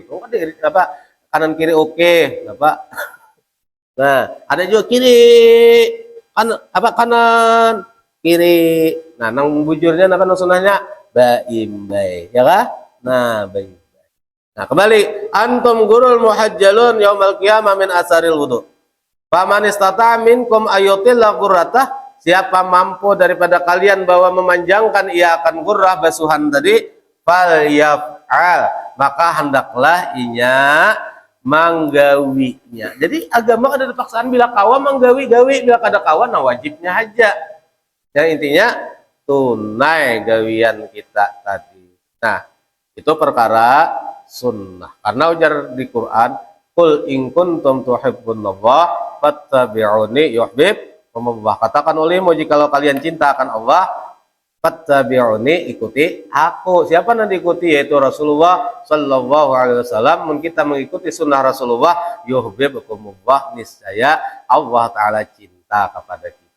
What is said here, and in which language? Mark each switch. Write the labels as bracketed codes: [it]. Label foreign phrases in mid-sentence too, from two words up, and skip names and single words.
[id] Untung kan apa? Kanan kiri oke, apa? Nah, ada juga kiri, apa kanan kiri. [bjn] Nah, nang bujurnya apa nang sunahnya? Baimbai, ya kan? Nah, baimbai. [id] Nah, kembali [ar] أنتم غر محجلون يوم القيامة من آثار الوضوء. فمن استطاع منكم أن يطيل الغرة. [id] Siapa mampu daripada kalian bahwa memanjangkan ia akan gurrah basuhan tadi, [ar] فليفعل, [id] maka hendaklah [bjn] inya manggawinya. Jadi agama ada paksaan, bila kawa manggawi-gawi, bila kada kawa nah wajibnya aja. Yang intinya tunai gawian kita tadi. [id] Nah, itu perkara sunnah. [bjn] Karena ujar di Quran, [ar] قل إن كنتم تحبون الله فاتبعوني يحببكم الله. [id] Katakan olehmu jikalau kalian cinta akan Allah, fattabi'uni, ikuti aku. Siapa yang diikuti? Yaitu Rasulullah [ar] صلى الله عليه وسلم. [id] Kita mengikuti sunnah Rasulullah, yuhibbukumullah, niscaya Allah taala cinta kepada kita.